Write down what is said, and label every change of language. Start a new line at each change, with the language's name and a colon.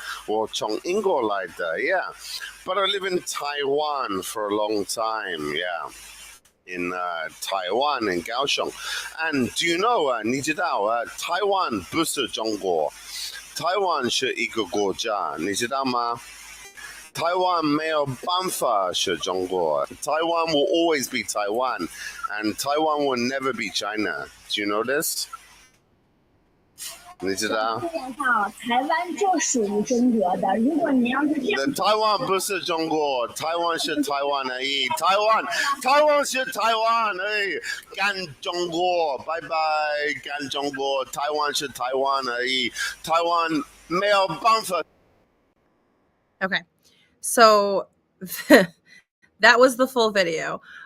Chinese: 我从英国来的,
English: yeah. But I live in Taiwan for a long time, yeah. In Taiwan, in Kaohsiung. And do you know,
Chinese: 你知道, Taiwan 不是中国, Taiwan 是一个国家, 你知道吗? Taiwan 没有办法是中国.
English: Taiwan will always be Taiwan, and Taiwan will never be China. Do you know this?
Chinese: 你知道？台湾就属于中国的。如果你要是这样，台湾不是中国，台湾是台湾而已。台湾是台湾而已，干中国，拜拜，干中国。台湾是台湾而已，台湾没有办法。
English: Okay, so that was the full video.